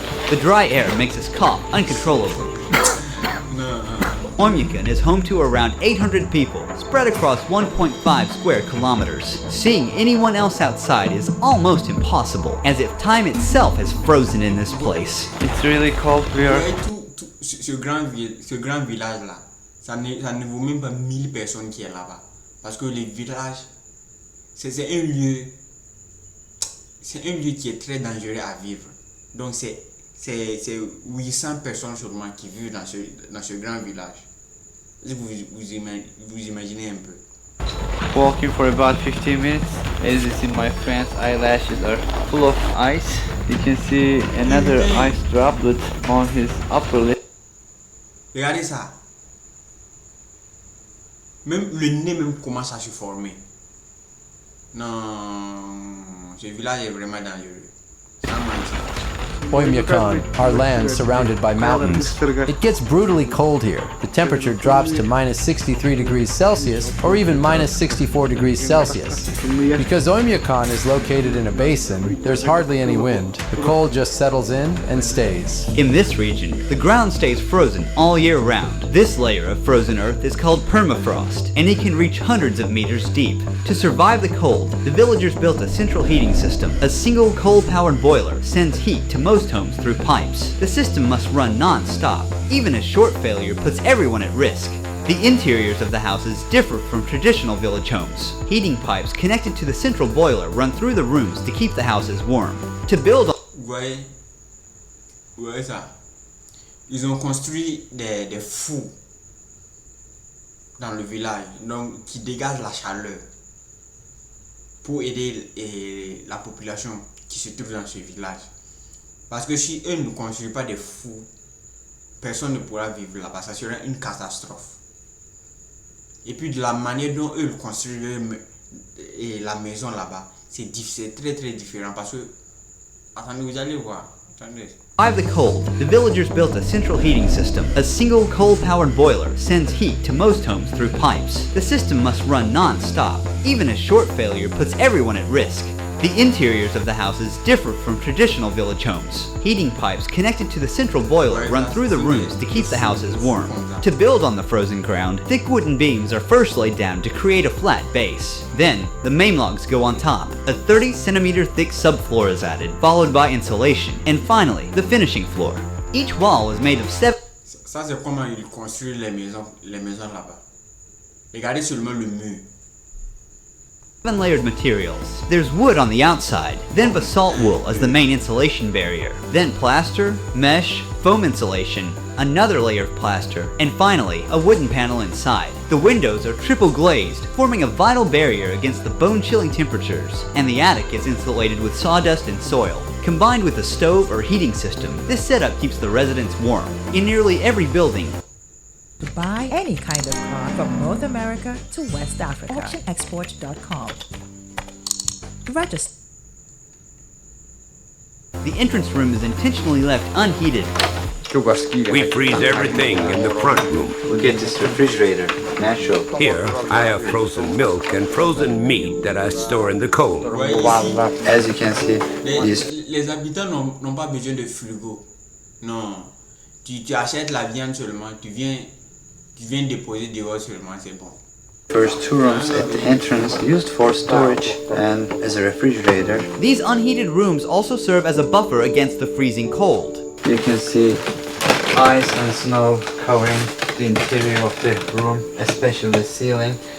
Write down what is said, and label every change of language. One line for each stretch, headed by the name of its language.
English: The dry air makes us cough uncontrollably. Oymyakon is home to around 800 people, spread across 1.5 square kilometers. Seeing anyone else outside is almost impossible, as if time itself has frozen in this place. It's really cold here.
French: Ce grand village-là, ça ne vaut même pas 1000 personnes qui est là-bas. Parce que les villages, c'est un lieu qui est très dangereux à vivre. Donc c'est 800 personnes seulement qui vivent dans ce grand village. Vous imaginez un peu.
English: Walking for about 15 minutes. As you see, my friend's eyelashes are full of ice. You can see another ice droplet on his upper lip.
French: Regardez ça. Même le nez même commence à se former. Non, ce village est vraiment dangereux. Sans mentir.
English: Oymyakon, our land surrounded by mountains. It gets brutally cold here. The temperature drops to minus 63 degrees Celsius or even minus 64 degrees Celsius. Because Oymyakon is located in a basin, there's hardly any wind. The cold just settles in and stays. In this region, the ground stays frozen all year round. This layer of frozen earth is called permafrost, and it can reach hundreds of meters deep. To survive the cold, the villagers built a central heating system. A single coal-powered boiler sends heat to most homes through pipes. The system must run non-stop. Even a short failure puts everyone at risk. The interiors of the houses differ from traditional village homes. Heating pipes connected to the central boiler run through the rooms to keep the houses warm. To build
French: Vous voyez ça? Ils ont construit des fours dans le village, donc qui dégagent la chaleur pour aider la population qui se trouve dans ce village. Parce que si eux ne construisent pas des fours, personne ne pourra vivre là-bas. Ça serait une catastrophe. Et puis de la manière dont eux construisent la maison là-bas, c'est très très différent. Parce que, attendez, vous allez voir. Attendez.
English: survive the cold, the villagers built a central heating system. A single coal-powered boiler sends heat to most homes through pipes. The system must run non-stop. Even a short failure puts everyone at risk. The interiors of the houses differ from traditional village homes. Heating pipes connected to the central boiler run through the rooms to keep the houses warm. To build on the frozen ground, thick wooden beams are first laid down to create a flat base. Then, the main logs go on top. A 30-centimeter thick subfloor is added, followed by insulation, and finally, the finishing floor. Each wall is made of
French: Ça, c'est comment ils construisent les maisons là-bas. Regardez seulement le mur.
English: 7-layered materials. There's wood on the outside, then basalt wool as the main insulation barrier, then plaster, mesh, foam insulation, another layer of plaster, and finally, a wooden panel inside. The windows are triple glazed, forming a vital barrier against the bone-chilling temperatures, and the attic is insulated with sawdust and soil. Combined with a stove or heating system, this setup keeps the residents warm. In nearly every building, to buy any kind of car from North America to West Africa. AuctionExport.com. Register. the entrance room is intentionally left unheated. We freeze everything in the front room. Look at this refrigerator, natural. Here, I have frozen milk and frozen meat that I store in the cold. As you can see, these
French: les habitants n'ont pas besoin de frigo. Non. Tu achètes la viande seulement, tu viens déposer dehors seulement, c'est bon.
English: First two rooms at the entrance used for storage and as a refrigerator. These unheated rooms also serve as a buffer against the freezing cold. You can see ice and snow covering the interior of the room, especially the ceiling.